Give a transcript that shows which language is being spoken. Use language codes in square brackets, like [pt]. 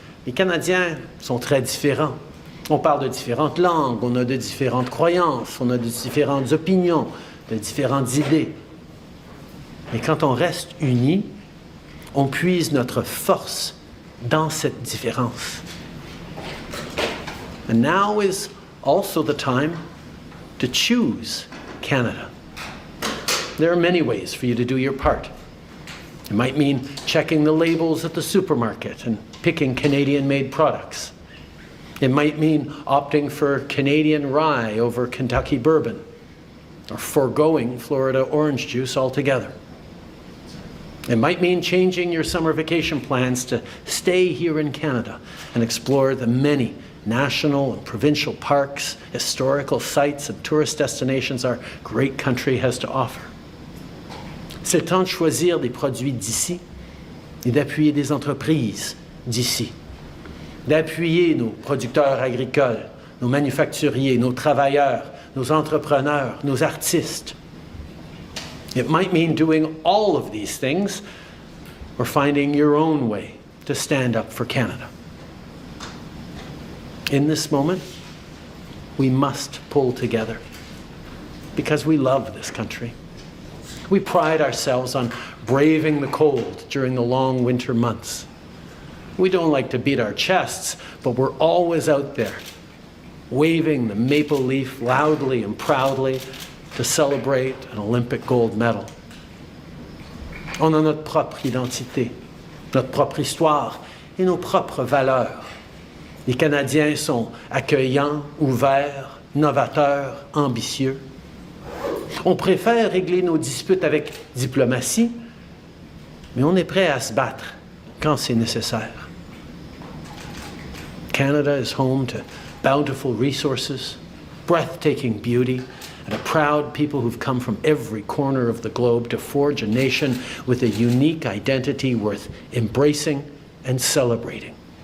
[fr] les Canadiens sont très différents. On parle de différentes langues, on a de différentes croyances, on a de différentes opinions, de différentes idées. Mais quand on reste unis, on puise notre force dans cette différence. [en] And now is also the time to choose Canada. There are many ways for you to do your part. It might mean checking the labels at the supermarket and picking Canadian-made products. It might mean opting for Canadian rye over Kentucky bourbon, or foregoing Florida orange juice altogether. It might mean changing your summer vacation plans to stay here in Canada and explore the many national and provincial parks, historical sites, and tourist destinations our great country has to offer. [fr] C'est le temps de choisir des produits d'ici et d'appuyer des entreprises d'ici, d'appuyer nos producteurs agricoles, nos manufacturiers, nos travailleurs, nos entrepreneurs, nos artistes. [en] It might mean doing all of these things or finding your own way to stand up for Canada. In this moment, we must pull together because we love this country. We pride ourselves on braving the cold during the long winter months. We don't like to beat our chests, but we're always out there, waving the maple leaf loudly and proudly to celebrate an Olympic gold medal. [fr] On a notre propre identité, notre propre histoire et nos propres valeurs. Les Canadiens sont accueillants, ouverts, novateurs, ambitieux. On préfère régler nos disputes avec diplomatie, mais on est prêt à se battre quand c'est nécessaire. [en] Canada is home to bountiful resources, breathtaking beauty, and a proud people who've come from every corner of the globe to forge a nation with a unique identity worth embracing and celebrating.